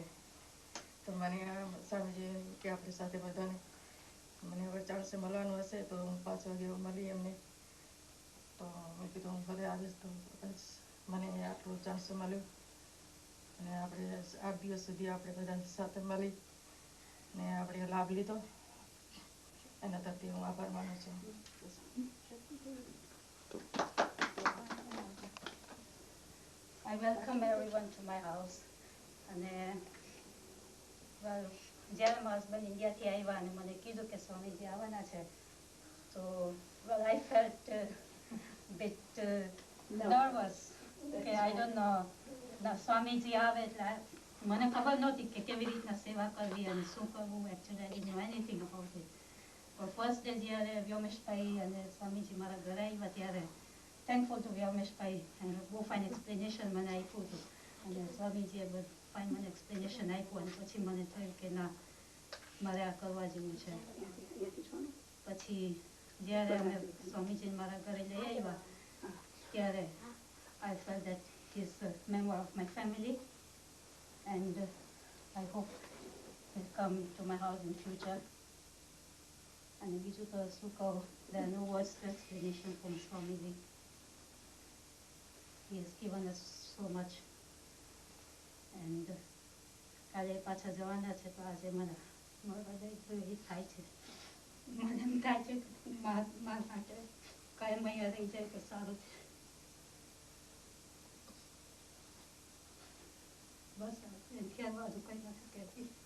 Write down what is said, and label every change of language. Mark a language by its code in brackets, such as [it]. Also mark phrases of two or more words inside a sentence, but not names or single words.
[gu] તો મને સ્વામીજી કે આપણી સાથે બધાને મને હવે ચાન્સ મળવાનું હશે તો હું 5 વાગે મળી એમને. તો મેં કીધું હું ભલે આવીશ. તો મને આટલું ચાન્સ મળ્યું, અને આપણે 8 દિવસ સુધી આપણે બધા સાથે મળી ને આપણે લાભ લીધો, એના તરફથી હું આભાર માનું છું. [en] I welcome everyone to my house. [gu] અને જ્યારે મારા હસબન્ડ ઇન્ડિયાથી આવ્યા અને મને કીધું કે સ્વામીજી આવવાના છે, તો [en] well I felt bit nervous [gu] કે [en] I don't know [gu] સ્વામીજી આવે એટલે મને ખબર નહોતી કે કેવી રીતના સેવા કરવી અને શું કરવું. [en] Actually I didn't know anything about it. [gu] પણ ફર્સ્ટ ડે જ્યારે વ્યોમેશભાઈ અને સ્વામીજી મારા ઘરે આવ્યા ત્યારે [en] thankful to [gu] વ્યોમેશભાઈ, અને બહુ [en] fine explanation [gu] મને આપ્યું હતું, અને સ્વામીજીએ બધું ફાઇન મને એક્સપ્લેનેશન આપ્યું, અને પછી મને થયું કે ના મારે આ કરવા જેવું છે. પછી જ્યારે અમે સ્વામીજીને મારા ઘરે લઈ આવ્યા ત્યારે [en] I felt that he is a member of my family, and I hope he'll come to my house in future. [gu] અને બીજું તો શું કહું, [en] there are no words to explanation from Swamiji. He has given us so much, and [gu] કાલે પાછા જવાના છે, તો આજે મને મળવા જાય તો એ થાય છે. મને એમ થાય છે કે મારા માટે કાયમ અહીંયા રહી જાય તો સારું છે. બસ એનાથી આ બધું કંઈ નથી કહેતી.